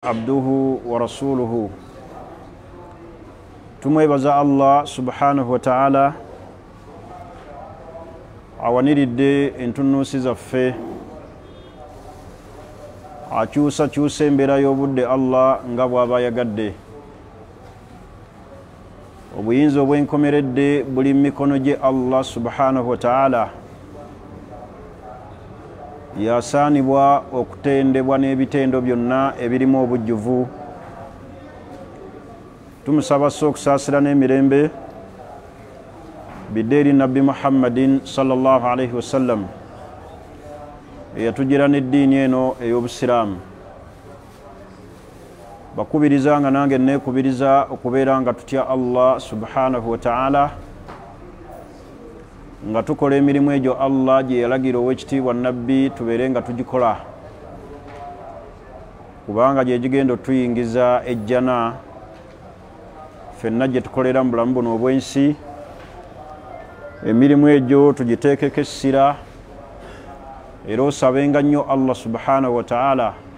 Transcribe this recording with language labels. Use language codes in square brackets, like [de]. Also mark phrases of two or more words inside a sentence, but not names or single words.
[ar] عبده ورسوله [lg] tumwebaza Allah [ar] سبحانه وتعالى [lg] awaniridde entunuusi zaffe akyusa embeera y'obudde Allah nga bw'aba yagadde obuyinza obwenkomeredde buli mu mikono gye Allah [ar] سبحانه وتعالى [lg] yasaanibwa okutendebwa n'ebitendo byonna ebirimu obujjuvu tumusaba okusaasira n'emirembe bidde eri nabbi Muhammadin [ar] صلى الله عليه وسلم [lg] eyatugira n'eddiini eno ey'obusiraamu bakubiriza nga nange neekubiriza okubeera nga tutya Allah [ar] سبحانه وتعالى [lg] nga tukola emirimu egyo Allah gye yalagira ow'ekitiibwa nabbi tubeere nga tugikola kubanga gye gigenda otuyingiza ejjana ffenna gye tukolera mu bulamu buno obw'ensi emirimu egyo tugiteekeko essira era osabenga nnyo Allah [ar] سبحانه وتعالى